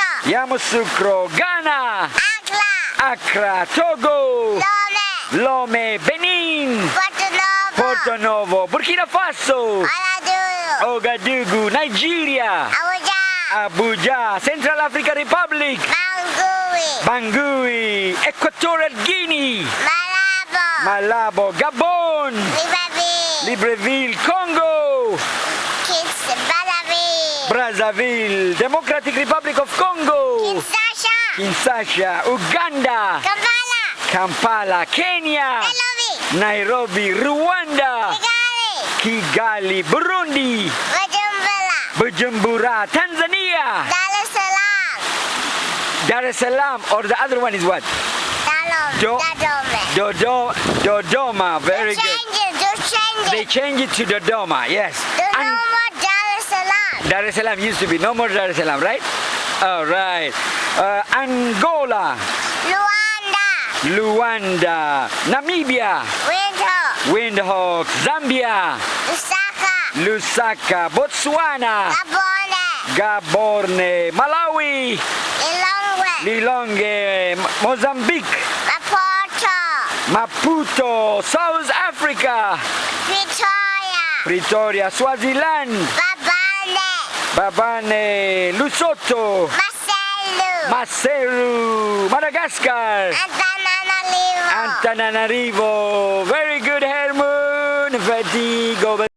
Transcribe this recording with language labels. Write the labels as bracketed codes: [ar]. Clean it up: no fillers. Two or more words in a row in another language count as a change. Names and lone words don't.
[en] Yamoussoukro. Ghana, Accra. Accra. Togo, Lomé. Lomé. Benin, Porto-Novo. Porto Novo. Burkina Faso, Ouagadougou. Ouagadougou. Nigeria, Abuja. Abuja. Central African Republic, Bangui. Bangui. Equatorial Guinea, Malabo. Malabo. Gabon, Libreville. Libreville. Congo, Kids. Brazzaville. Brazzaville. Democratic Republic of Congo, Kinshasa. Kinshasa. Uganda, Kampala. Kampala. Kenya, Nairobi. Nairobi. Rwanda, Kigali. Kigali. Burundi, Bujumbura. Bujumbura. Tanzania, Dar es Salaam. Dar es Salaam. Or the other one is what? Dodoma. Dodoma. Very Just good. change it. Just change They it. change it to Dodoma, yes. There's no And more Dar es Salaam. Dar es Salaam used to be. No more Dar es Salaam, right? All right. Angola, Luanda. Luanda. Namibia, Windhoek. Windhoek. Zambia, Lusaka. Lusaka. Botswana, Gabon. Gaborone. Malawi, Lilongwe. Lilongwe. Mozambique, Maputo. Maputo. South Africa, Pretoria. Pretoria. Swaziland, Babane. Babane. Lesotho, Marcelo. Maseru. Madagascar, Antananarivo. Antananarivo. Very good, Herman. Vertigo.